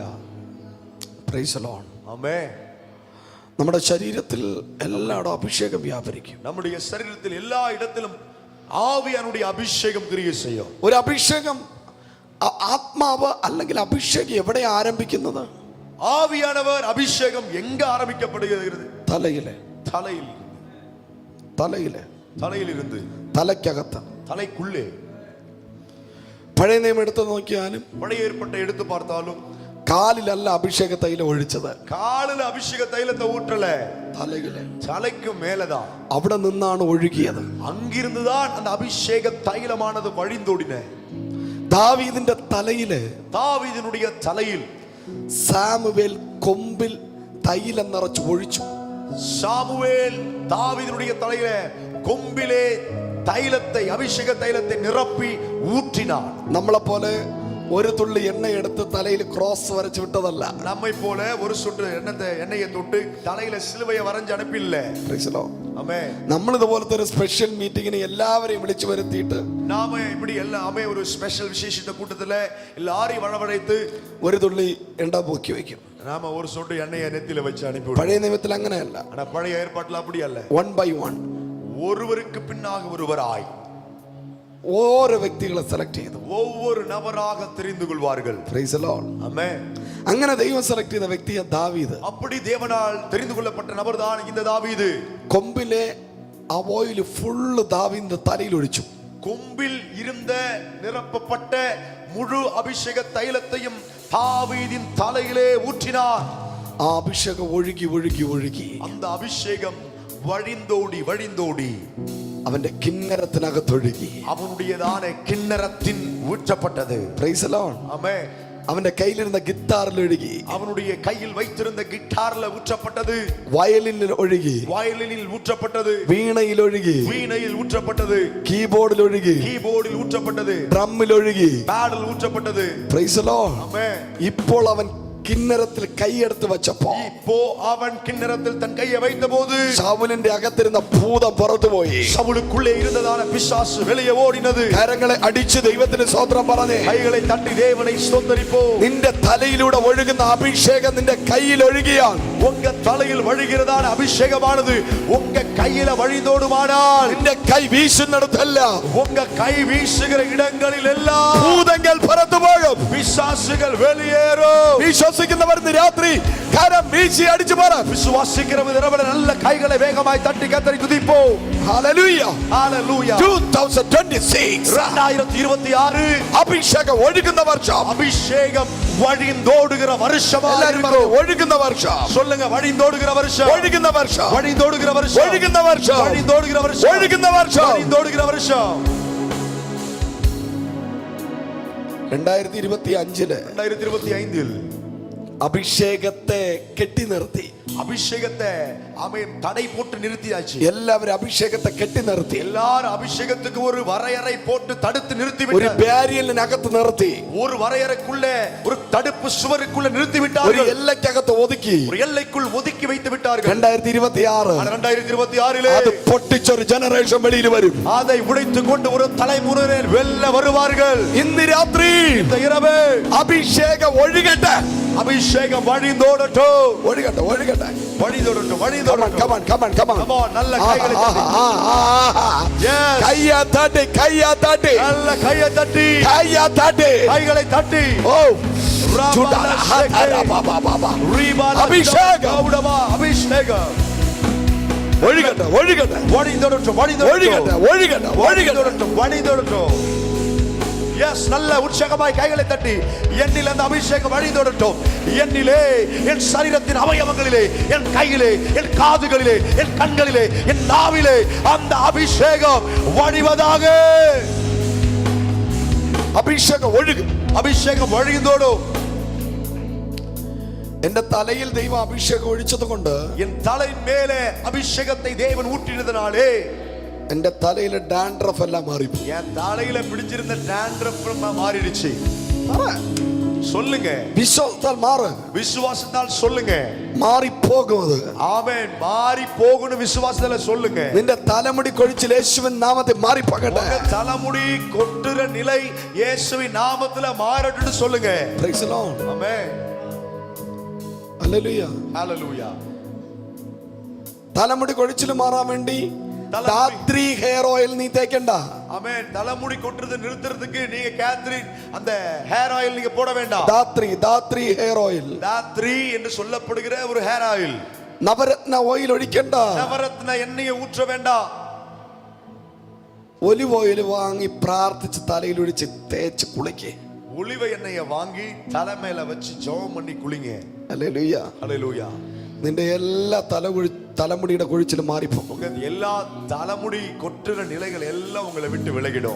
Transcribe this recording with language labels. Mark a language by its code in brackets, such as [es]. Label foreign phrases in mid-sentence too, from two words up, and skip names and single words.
[en] Praise the Lord. [ta] ஆமென். [ml] നമ്മുടെ ശരീരത്തിൽ എല്ലായിടവും അഭിഷേകം വ്യാപരിക്കും. [ta] நம்முடைய சரீரத்தில் எல்லா இடத்திலும் ஆவியானுடைய அபிஷேகம் கிரியை செய்யும். [ml] ഒരു അഭിഷേകം, ആത്മാവ് അല്ലെങ്കിൽ അഭിഷേകം എവിടെ ആരംഭിക്കുന്നത്? [ta] ஆவியானவர் அபிஷேகம் எங்க ஆரம்பிக்கப்படுகிறது? [ml] തലയിലെ. [ta] தலையில். [ml] തലയില്, [ta] தலையிலிருந்து [ml] തലയ്ക്കകത്ത്. [ta] தலைக்குள்ளே. [ml] പഴയ നിയമം എടുത്ത് നോക്കിയാലും [ta] பழைய ஏற்பட்ட எடுத்து பார்த்தாலும் [ml] കാലിലല്ല അഭിഷേക തൈലം ഒഴിച്ചത്, [ta] காலில் அபிஷேக தைலத்தை ஊற்றல, [ml] തലയില്. [ta] தலைக்கு மேலதான். [ml] അവിടെ നിന്നാണ് ഒഴുകിയത്. [ta] அங்கிருந்துதான் அந்த அபிஷேக தைலமானது வழிந்தோடின. [ml] ദാവീദിന്റെ തലയില്, [ta] தாவீதினுடைய தலையில் [ml] സാമുവേൽ കൊമ്പിൽ തൈലം നിറച്ച് ഒഴിച്ചു. [ta] சாமுவேல் தாவீதினுடைய தலையில கொம்பிலே தைலத்தை, அபிஷேக தைலத்தை நிரப்பி ஊற்றினார். [ml] നമ്മളെ പോലെ ഒരു തുള്ളി എണ്ണ എടുത്ത് തലയിൽ ക്രോസ് വരച്ചു വിട്ടതല്ല. [ta] நம்மை போல ஒரு சொட்டு எண்ணெயை தொட்டு தலையில சிலுவையை வரைஞ்சு அனுப்பில்ல. ஆமென். [ml] നമ്മൾ ഇതുപോലത്തെ ഒരു [en] special meeting [ml] എല്ലാവരെയും വിളിച്ചു വരുത്തിയിട്ട് [ta] நாம இப்படி எல்லாமே ஒரு ஸ்பெஷல் விசேஷித்த கூட்டத்துல எல்லாரையும் வரவழைத்து [ml] ഒരു തുള്ളി എണ്ണ പൊക്കി വെക്കും. [ta] நாம ஒரு சொட்டு எண்ணெயை நெத்தியில வச்சு அனுப்பி. [ml] പഴയ നിയമത്തിൽ അങ്ങനെയല്ല. [ta] ஆனா பழைய ஏற்பாட்டுல அப்படி அல்ல. [en] 1 by 1 [ta] ஒருவருக்கு பின்னாக ஒருவராய் [ml] ഓരോ വ്യക്തികളെ സെലക്ട് ചെയ്തു. [ta] ஒவ்வொரு நபராக தெரிந்து கொள்வார்கள். [en] Praise the Lord. [ta] ஆமென். [ml] അങ്ങനെ ദൈവം സെലക്ട് ചെയ്ത വ്യക്തിയെ ദാവീദ്. [ta] அப்படி தேவனால் தெரிந்து கொள்ளப்பட்ட நபர் தான் இந்த தாவீது. [ml] കൊമ്പിലെ ആ [en] oil full [ml] ദാവീദിന്റെ തലയിൽ ഒഴിച്ചു. [ta] கொம்பில் இருந்த நிரப்பப்பட்ட முழு அபிஷேக தைலத்தையும் தாவீதின் தலையிலே ஊற்றினார். [ml] ആ അഭിഷേകം ഒഴുകി ഒഴുകി ഒഴുകി [ta] அந்த அபிஷேகம் வழிந்தோடி வழிந்தோடி [ml] അവന്റെ കിന്നരത്തിനകത്തൊഴുകി. [ta] அவனுடையதான கிண்ணறத்தின் ஊற்றப்பட்டது. [en] Praise the Lord. [ta] ஆமென். [ml] അവന്റെ കയ്യിലിരുന്ന ഗിത്താറിൽ ഒഴുകി. [ta] அவனுடைய கையில் வைத்திருந்த கிட்டார்ல ஊற்றப்பட்டது. [ml] വയലിനിൽ ഒഴുകി. [ta] வயலினில் ஊற்றப்பட்டது. [ml] വീണയിൽ ഒഴുകി. [ta] வீணையில் ஊற்றப்பட்டது. [ml] കീബോർഡിൽ ഒഴുകി. [ta] கீபோர்டில் ஊற்றப்பட்டது. [ml] ഡ്രമ്മിൽ ഒഴുകി. [ta] பேடல் ஊற்றப்பட்டது. [en] Praise the Lord. [ta] ஆமென். [ml] ഇപ്പോൾ അവൻ കിന്നരത്തിൽ കൈയെടുത്ത് വെച്ചപ്പോ [ta] இப்போ அவன் கிண்ணறத்தில் தன் கையை வைத்தபோது [ml] ശൗലിന്റെ അകത്തിരുന്ന ഭൂതം പുറത്തുപോയി. [ta] சவுலுக்குள்ளே இருந்ததான பிசாசு வெளியே ஓடினது. [ml] കരങ്ങളെ അടിച്ച് ദൈവത്തിന് സ്തോത്രം പറഞ്ഞേ. [ta] கைகளை தட்டி தேவனை ஸ்தோத்தரிப்போம். [ml] നിന്റെ തലയിലൂടെ ഒഴുകുന്ന അഭിഷേകം നിന്റെ കയ്യിൽ ഒഴുകിയാൽ, [ta] உங்க தலையில் வழிகிறதான அபிஷேகமானது உங்க கையில வழிந்தோடுமானால், [ml] നിന്റെ കൈ വീശുന്നിടത്തല്ല [ta] உங்க கை வீசுகிற இடங்களில் எல்லாம் [ml] ഭൂതങ്ങൾ പുറത്തുപോകും. [ta] பிசாசுகள் வெளியேறும். [ml] വിശ്വസിക്കുന്നവർ ഇന്ന് രാത്രി കരം വീശി അടിച്ചു പറ. [ta] விசுவாசிக்கிறவங்க இரவுல நல்ல கைகளை வேகமாய் தட்டி கர்த்தரை துதிப்போம். [ml] ഹല്ലേലൂയ. [ta] ஹalleluya. 2026 2026 [ml] അഭിഷേകം ഒഴുകുന്ന വർഷം. [ta] அபிஷேகம் வழிந்தோடுகிற வருஷமா இருக்கும். [ml] ഒഴുകുന്ന വർഷം. [ta] சொல்லுங்க, வழிந்தோடுகிற வருஷம். [ml] ഒഴുകുന്ന വർഷം. [ta] வழிந்தோடுகிற வருஷம். [ml] ഒഴുകുന്ന വർഷം. [ta] வழிந்தோடுகிற வருஷம். [ml] ഒഴുകുന്ന വർഷം. [ta] வழிந்தோடுகிற வருஷம். [ml] 2025 അഭിഷേകത്തെ കെട്ടി നിർത്തി. [ta] அபிஷேகத்தை அவன் தடை போட்டு நிறுத்தியாச்சு. [ml] എല്ലാവരും അഭിഷേകത്തെ കെട്ടി നിർത്തി. [ta] எல்லாரும் அபிஷேகத்துக்கு ஒரு வரையறை போட்டு தடுத்து நிறுத்தி [ml] ഒരു [ta] விட்டார்கள். [ml] ബാരിയലിനകത്ത് നിർത്തി. [ta] ஒரு வரையறைக்குள்ள, ஒரு தடுப்பு சுவருக்குள்ள நிறுத்தி [ml] ഒരു [ta] விட்டார்கள். [ml] എല്ലക്കകത്ത് ഒതുക്കി. [ta] ஒரு எல்லைக்குள் ஒதுக்கி வைத்து விட்டார்கள். 2026 2026 [ml] അത് പൊട്ടിച്ചൊരു ജനറേഷൻ വെളിയിൽ വരും. [ta] அதை உடைத்துக் கொண்டு ஒரு தலைமுறையினர் வெல்ல வருவார்கள். [ml] ഇന്ന് രാത്രി [ta] இந்த இரவு [ml] അഭിഷേകം ഒഴുകട്ടെ. [ta] அபிஷேகம் வழிந்தோடட்டும். [ml] ഒഴുകട്ടെ ഒഴുകട്ടെ. [ta] வழிந்தோடட்டும் வழிந்தோடட்டும். [en] Come on, come on, come on. Come on, [ta] நல்ல கைகளை தட்டி. Yes. [ml] കയ്യാ തട്ടി, കയ്യാ തട്ടി, [ta] நல்ல கையை தட்டி, [ml] കയ്യാ തട്ടി. [ta] கைகளை தட்டி. ഓ ചുടാല ഹതര ബാബാ ബാബാ. [ml] അഭിഷേകം. [ta] அபிஷேகம் [ml] ഒഴുകട്ടെ ഒഴുകട്ടെ [ta] வழிந்தோடட்டும் [ml] ഒഴുകട്ടെ [ta] வழிந்தோடட்டும் [ml] ഒഴുകട്ടെ ഒഴുകട്ടെ. [ta] வழிந்தோடட்டும். எஸ், நல்ல உற்சாகமாய் கைகளை தட்டி, என்னில் அந்த அபிஷேகம் வழிந்தோடட்டும். என்னிலே, என் சரீரத்தின் அவயவங்களிலே, என் கையிலே, என் காதுகளிலே, என் கண்களிலே, என் நாவிலே அந்த அபிஷேகம் வழிவதாக. [ml] അഭിഷേകം ഒഴുകും. [ta] அபிஷேகம் வழிந்தோடும். [ml] എന്റെ തലയിൽ ദൈവം അഭിഷേകം ഒഴിച്ചത് കൊണ്ട്, [ta] என் தலையின் மேலே அபிஷேகத்தை தேவன் ஊற்றினதினாலே [ml] എന്റെ തലയിലെ ഡാൻഡ്രഫ് എല്ലാം മാറിപ്പോയി. [ta] என் தலையில பிடிச்சிருந்த டாண்ட்ரஃப் மாறிடுச்சு. சொல்லுங்க, [ml] വിശ്വാസത്താൽ മാറ്. [ta] விசுவாசத்தால் சொல்லுங்க. [ml] മാറിപ്പോകും അത്. [ta] ஆமென். மாறி போகணும் விசுவாசத்தால சொல்லுங்க. [ml] നിന്റെ തലമുടി കൊഴിച്ചിൽ യേശുവിൻ നാമത്തിൽ മാറിപ്പോകട്ടെ. [ta] உங்க தலைமுடி கொட்டுற நிலை இயேசுவின் நாமத்துல மாறட்டும்னு சொல்லுங்க. [en] Praise the Lord. [ta] ஆமென். [ml] ഹല്ലേലൂയ. [ta] ஹalleluya. [ml] തലമുടി കൊഴിച്ചിൽ മാറാൻ വേണ്ടി രാത്രി [en] hair oil [ml] നീ തേക്കണ്ട. [ta] ஆமென். தலைமுடி கொட்டுறது நிறுத்துறதுக்கு நீங்க கேத்ரின் அந்த [en] hair oil [ta] நீங்க போட வேண்டாம். [ml] ദാത്രി [en] hair oil. [ta] தாத்ரி என்று சொல்லப்படுகிற ஒரு [en] hair oil. [ml] നവരത്ന ഓയിൽ ഒഴിക്കണ്ട. [ta] நவரத்ன எண்ணெயை ஊற்ற வேண்டாம். [ml] ഒലിവ് ഓയിൽ വാങ്ങി പ്രാർത്ഥിച്ച് തലയിൽ ഒഴിച്ച് തേച്ച് കുളിക്കേ. [ta] ஒலிவ எண்ணெயை வாங்கி தலை மேல வச்சு ஜெபம் பண்ணி குளிங்க. [ml] ഹല്ലേലൂയ. [ta] ஹல்லேலூயா. [ml] നിന്റെ എല്ലാ തലമുടിയുടെ കൊഴിച്ചിലും മാറിപ്പോ. [ta] உங்க எல்லா தலைமுடி கொட்டுற நிலைகள் எல்லாம் உங்களை விட்டு விலகிடும்.